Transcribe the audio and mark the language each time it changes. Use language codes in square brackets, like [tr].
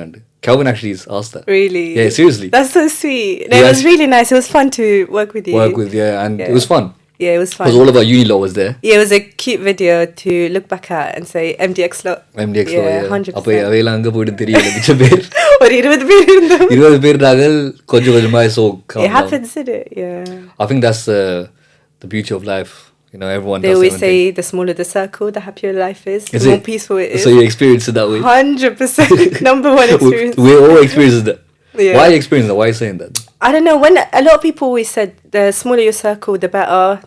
[en] And Kelvin actually asked that. Really? Yeah, seriously. That's so sweet. It was really nice. It was fun to work with you. And it was fun. Yeah, it was fun. Because all of our uni law was there. Yeah, it was a cute video to look back at and say MDX law. MDX law, yeah. 100%. [ta] அப்போ அவையெல்லாம் அங்கே போயிட்டு தெரியல மிச்ச பேர் ஒரு 20 பேர் இருந்தோம் 20 பேர் நாங்கள் கொஞ்சமா so [en] it happens, isn't it? Yeah. I think that's the beauty of life. Everyone they always say the smaller the circle, the happier life is, the more peaceful it is. So you experience it that way? 100%. Number one experience. We all experience that. Yeah. Why are you experiencing that? Why are you saying that? I don't know. When a lot of people always said the smaller your circle, the better.